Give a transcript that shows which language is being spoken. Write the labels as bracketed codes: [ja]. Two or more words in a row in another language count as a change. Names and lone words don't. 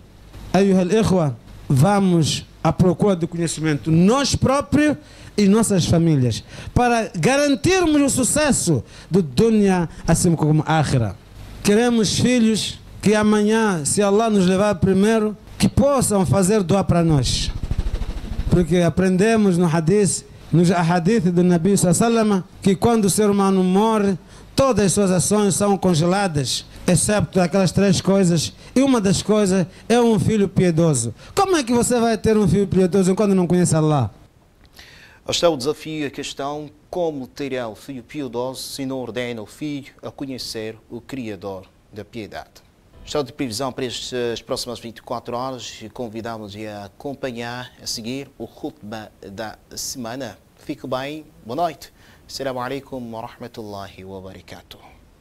[ar] أيها الإخوة, [pt] vamos à procura do conhecimento, nós próprios e nossas famílias, para garantirmos o sucesso do dunya, assim como akhira. Queremos filhos que amanhã, se Allah nos levar primeiro, que possam fazer dua para nós. Porque aprendemos no hadith, nos ahadith do [ar] نبي صلى الله, [pt] que quando o ser humano morre, todas as suas ações são congeladas, excepto aquelas 3 coisas, e uma das coisas é um filho piedoso. Como é que você vai ter um filho piedoso quando não conhece Allah? Está o desafio, a questão, como terá o filho piedoso se não ordena o filho a conhecer o Criador da piedade? Está de previsão para estas próximas 24 horas e convidamos a acompanhar a seguir o khutbah da semana. Fique bem, boa noite. [ar] السلام عليكم ورحمة الله وبركاته.